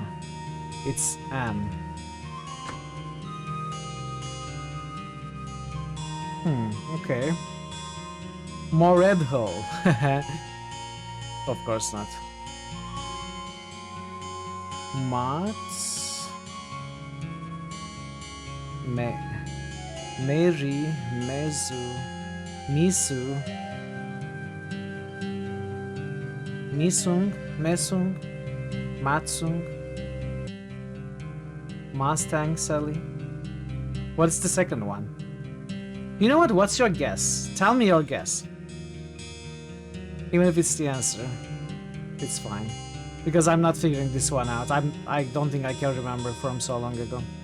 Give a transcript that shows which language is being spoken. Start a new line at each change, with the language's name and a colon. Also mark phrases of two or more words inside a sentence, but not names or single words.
English: It's M. Okay. More red hole. Of course not. Mats. Mary. Mezu. Misu. Misung. Mesung. Matsung. Mustang Sally. What's the second one? You know what? What's your guess? Tell me your guess. Even if it's the answer, it's fine. Because I'm not figuring this one out. I don't think I can remember from so long ago.